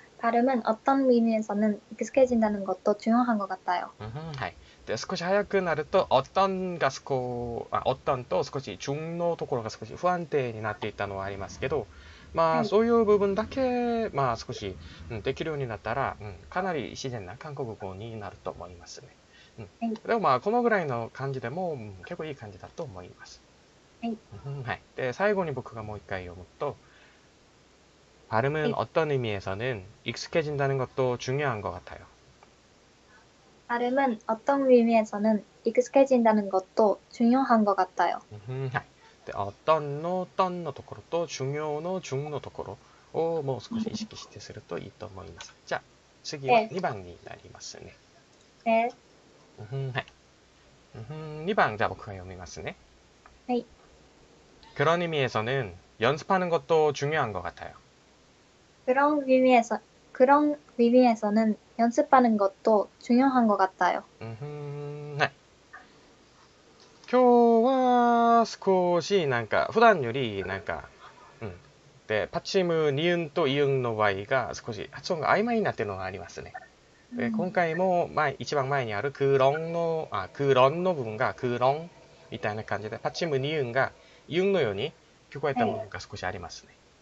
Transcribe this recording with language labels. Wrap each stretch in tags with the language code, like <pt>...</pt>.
<ko>발음은 어떤 의미에서는 익숙해진다는 것도 중요한 것 같아요.</ko> <ja>はい。で、少し早くなると、어떤が어떤と少し中のところが少し不安定になっていたのはありますけど、まあ、そういう部分だけ、まあ、少し、できるようになったら、かなり自然な韓国語になると思いますね。でもまあ、このぐらいの感じでも、結構いい感じだと思います。はい。で、最後に僕がもう一回読むと、</ja> <ko>발음은 어떤 의미에서는 익숙해진다는 것도 중요한 것 같아요. 발음은 어떤 의미에서는 익숙해진다는 것도 중요한 것 같아요.</ko> <ja>はい。で、어떤の떤のところと중요の중のところをもう少し意識してするといいと思います。じゃあ、次は2番になりますね。</ja> <ko>네.</ko> <ja>はい。 2番、じゃあ僕が読みますね。</ja> <ko>네. 그런 의미에서는 연습하는 것도 중요한 것 같아요. 그런 의미에서는 연습하는 것도 중요한 것 같아요.</ko> <ja>はい。今日は少しなんか普段よりなんか、で、パチム、ニウンとイウンの場合が少し発音が曖昧になっているのがありますね。で、今回も一番前にあるクロンの部分がクロンみたいな感じで、パチム、ニウンがイウンのように聞こえた部分が少しありますね。</ja>